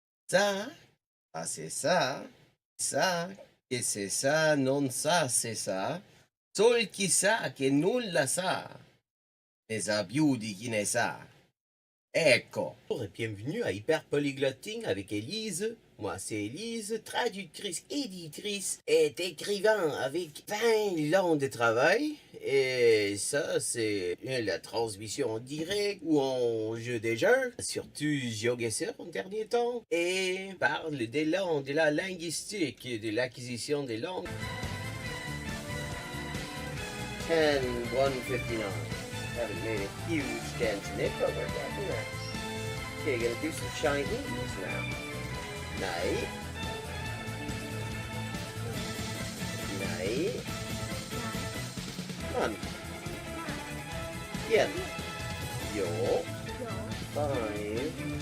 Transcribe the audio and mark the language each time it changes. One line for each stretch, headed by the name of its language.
French: Ça, c'est ça, que c'est ça, non ça, c'est ça.
Italian: Sol chi sa che nulla sa, ne sa più di chi ne sa. Ecco.
French: Bonjour et bienvenue à Hyper Polyglotting avec Élise. Moi, c'est Élise, traductrice, éditrice et écrivain avec 20 ans de travail. Et ça, c'est la transmission en direct ou en jeu des jeux, surtout GeoGuessr en dernier temps. Et parle des langues, de la linguistique, de l'acquisition des langues. 10-159.
English: Haven't made a huge dent in it, but we're getting there. Okay, gonna do some Chinese now.
Swedish: Nej. Nej. Man. Igen. Jo. 5.